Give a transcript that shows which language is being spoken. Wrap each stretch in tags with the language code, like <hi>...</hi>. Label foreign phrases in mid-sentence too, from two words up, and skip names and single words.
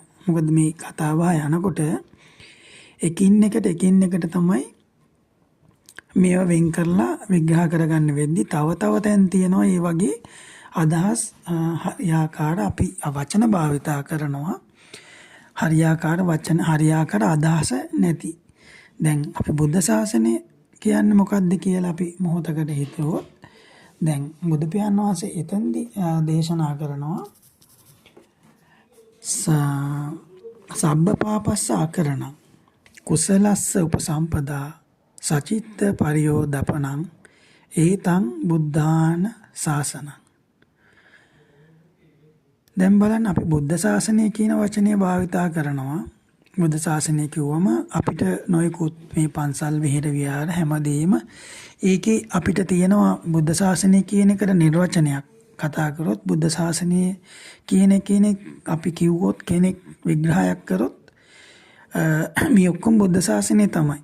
<si>මොකද මේ කතාව යනකොට එකින් එකට තමයි මේව වෙන් කරලා විග්‍රහ කරගන්න වෙද්දි තව තැන් තියෙනවා මේ වගේ අදහස් හරියාකාර අපි වචන භාවිතා කරනවා. හරියාකාර වචන හරියාකාර අදහස නැති. දැන් අපි බුද්ධ ශාසනය කියන්නේ මොකක්ද කියලා අපි මොහොතකට හිතුවොත් දැන් බුදු පියාණන් වහන්සේ එතෙන්දී දේශනා කරනවා</si> <pi>සබ්බ පාපස්ස අකරණං කුසලස්ස උපසම්පදා සචිත්ත පරියෝදපනං ඒතං බුද්ධාන ශාසනං.</pi> <si>දැන් බලන්න අපි බුද්ධ ශාසනය කියන වචනේ භාවිතා කරනවා. බුද්ධ ශාසනය කිව්වම අපිට නොයෙකුත් මේ පන්සල් විහෙර විහාර හැමදේම ඒකේ අපිට තියෙනවා බුද්ධ ශාසනය කියන එකට නිර්වචනයක්. කතා කරොත් බුද්ධ ශාසනය කියන කෙනෙක් අපි කිව්වොත් කෙනෙක් විග්‍රහයක් කරොත් මේ ඔක්කොම බුද්ධ ශාසනය තමයි.</si>